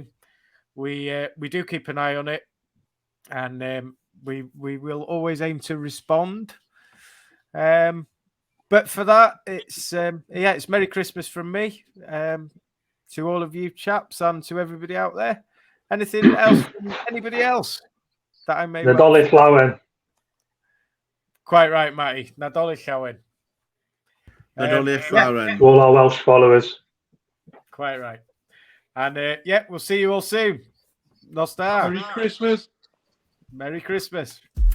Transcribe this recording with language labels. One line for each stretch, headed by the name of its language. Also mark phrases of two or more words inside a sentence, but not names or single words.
English: We do keep an eye on it, and we will always aim to respond. But for that, it's Merry Christmas from me to all of you chaps and to everybody out there. Anything else from anybody else that I may...
Welsh: Nadolig Llawen.
English: Quite right, Matty.
Welsh: Nadolig Llawen. Nadolig Llawen.
English: To all our Welsh followers. Quite right. And we'll see you all soon. Nostar. Merry Christmas. Merry Christmas.